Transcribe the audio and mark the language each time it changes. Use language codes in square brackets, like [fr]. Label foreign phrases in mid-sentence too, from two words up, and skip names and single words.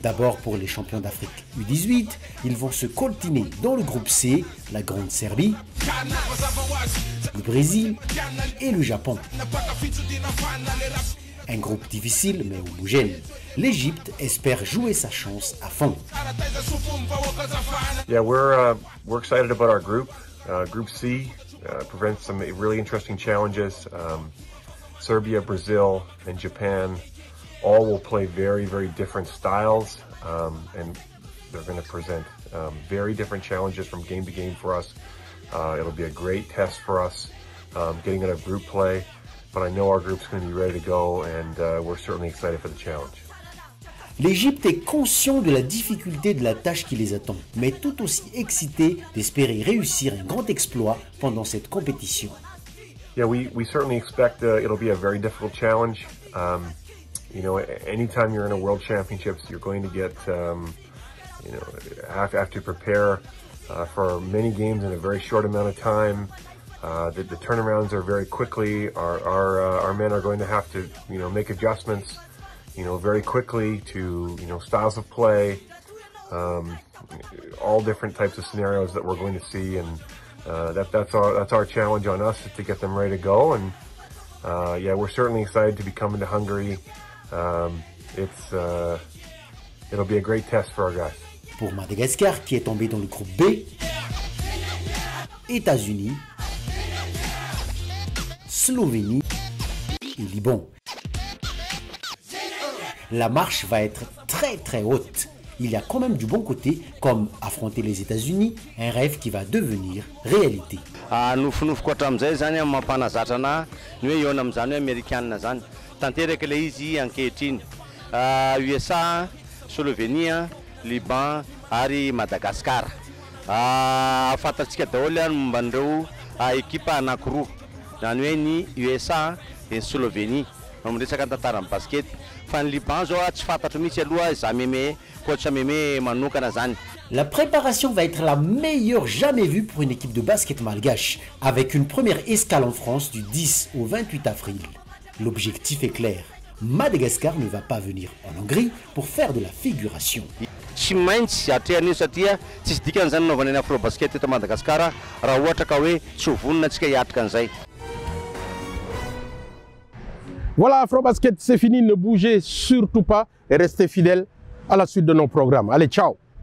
[fr] D'abord pour les champions d'Afrique U18, ils vont se coltiner dans le groupe C, la Grande Serbie, le Brésil et le Japon. Un groupe difficile mais homogène. L'Égypte espère jouer sa chance à fond. [en] Yeah, we're excited about our group. Group C presents some really interesting challenges. Serbia, Brazil, and Japan all will play very, very different styles, and they're going to present very different challenges from game to game for us. It'll be a great test for us getting out of group play, but I know our group's going to be ready to go, and we're certainly excited for the challenge. L'Égypte est conscient de la difficulté de la tâche qui les attend, mais tout aussi excité d'espérer réussir un grand exploit pendant cette compétition. Yeah, we certainly expect it'll be a very difficult challenge. You know, anytime you're in a World Championships, you're going to get, you know, have to prepare for many games in a very short amount of time. The turnarounds are very quickly. Our men are going to have to, you know, make adjustments, you know, very quickly to, you know, styles of play, all different types of scenarios that we're going to see, and that's our challenge on us, is to get them ready to go. And yeah, we're certainly excited to be coming to Hungary. It'll be a great test for our guys. [fr] Pour Madagascar, qui est tombé dans le groupe B, États-Unis, Slovénie et Liban. La marche va être très haute. Il y a quand même du bon côté, comme affronter les États-Unis, un rêve qui va devenir réalité. [mg] Nofinofiko amizay zany mampanazatra na ny hoe eo amizany hoe américaine zany tanteraka le izy ankehitriny USA, Slovénie, Liban ary Madagascar. Fantatsika daholo momba an'ireo ekipa anankiroa, zany hoe ny USA et ny Slovénie amresaka tantaran'ny basket. Fa ny Liban zao tsy fantatro mihitsy aloha za meme coach meme manokana zany. [fr] La préparation va être la meilleure jamais vue pour une équipe de basket malgache, avec une première escale en France du 10 au 28 avril. L'objectif est clair, Madagascar ne va pas venir en Hongrie pour faire de la figuration. [mg] Tsy maintsy atrehan'io satria tsisy dikany zany naovana ny afro-basket eto Madagasikara raha ohatra ka hoe tsy ho vonona antsika hiatrika an'izay. [fr] Voilà, Afrobasket, c'est fini. Ne bougez surtout pas et restez fidèles à la suite de nos programmes. Allez, ciao!